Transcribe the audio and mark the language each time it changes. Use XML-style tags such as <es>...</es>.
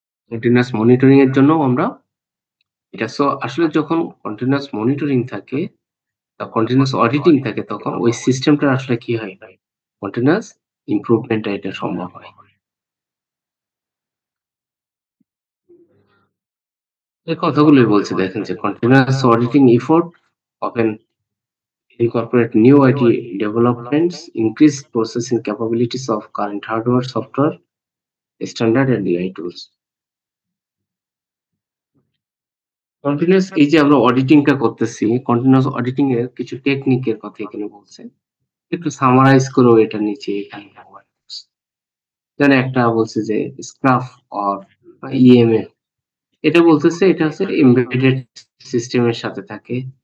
<bn>Continuous monitoring এর জন্য আমরা এটা আসলে যখন কন্টিনিউয়াস মনিটরিং থাকে বা কন্টিনিউয়াস অডিটিং থাকে, তখন ওই সিস্টেমটা আসলে কি হয়, কন্টিনিউয়াস ইমপ্রুভমেন্টটা এটা সম্ভব হয়। এই কথাগুলোই বলছে, দেখেন যে</bn> <en>Continuous auditing effort often incorporate new IT developments, increase processing capabilities of current hardware, software, standard and AI tools.</en> <bn>Continuous এই যে আমরা অডিটিংটা করতেছি, কন্টিনিউয়াস অডিটিং এর কিছু টেকনিকের কথা এখানে বলছে। একটু সামারাইজ করেও এটা নিচে এখানে ব্যবহার করছে। যেমন একটা বলছে যে স্ক্রাফ অর ইএমএ, এটা বলতেছে এটা হচ্ছে এমবেডেড সিস্টেমের সাথে থাকে।</bn>